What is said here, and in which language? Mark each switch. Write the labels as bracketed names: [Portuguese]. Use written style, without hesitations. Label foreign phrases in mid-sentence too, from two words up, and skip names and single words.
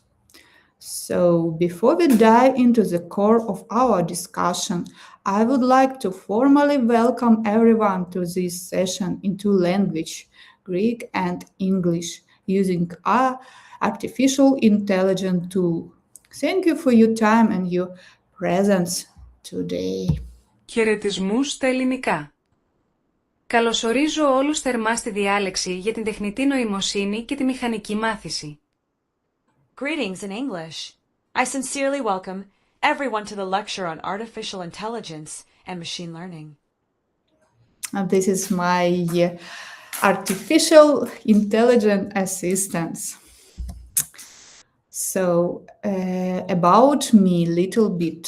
[English] So before we dive into the core of our discussion, I would like to formally welcome everyone to this session in two languages, Greek and English, using our artificial intelligence tool. Thank you for your time and your presence today. [Greek] Χαιρετισμούς στα ελληνικά. Καλωσορίζω όλους θερμά στη διάλεξη για την τεχνητή νοημοσύνη και τη μηχανική μάθηση. [English] Greetings in English. I sincerely welcome everyone to the lecture on artificial intelligence and machine learning. This is my artificial intelligence assistant. So, about me a little bit.